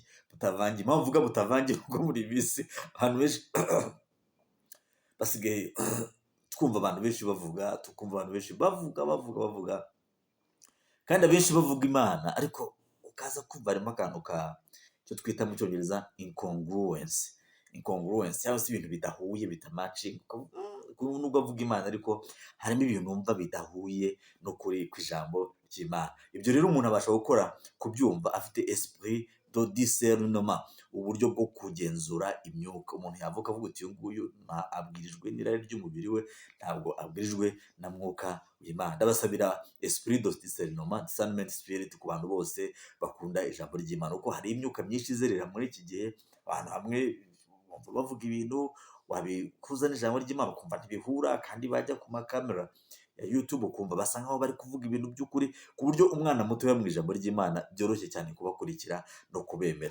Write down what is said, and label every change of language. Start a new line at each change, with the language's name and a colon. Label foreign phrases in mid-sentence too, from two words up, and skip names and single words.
Kinyarwanda: Impamvu mvuga butavangiye kuko muri iyi minsi abantu benshi basigaye twumva abantu benshi bavuga, tukumva abantu benshi bavuga, kandi abenshi bavuga Imana, ariko ukaza kumva harimo akantu cyo twita mu Cyongereza incongruence, cyangwa se ibintu bidahuye, bitamacinga. Nubwo avuga Imana, ariko harimo ibintu numva bidahuye n'ukuri kw'ijambo ry'Imana. Ibyo rero umuntu abasha gukora kubyumva afite
French: esprit de discernement,
Kinyarwanda: uburyo bwo kugenzura imyuka. Umuntu yavuga avuga uti uyu nguyu abwirijwe n'irari ry'umubiri we, ntabwo abwirijwe na mwuka w'Imana. Ndabasabira
French: esprit de discernment spirit
Kinyarwanda: ku bantu bose bakunda ijambo ry'Imana, kuko hari imyuka myinshi izerera muri iki gihe. Abantu hamwe bavuga ibintu wabikuza n'ijambo ry'Imana ukumva ntibihura, kandi bajya ku makamera ya YouTube ukumva basa nkaho bari kuvuga ibintu by'ukuri, ku buryo umwana mutoya mu ijambo ry'Imana byoroshye cyane kubakurikira no kubemera.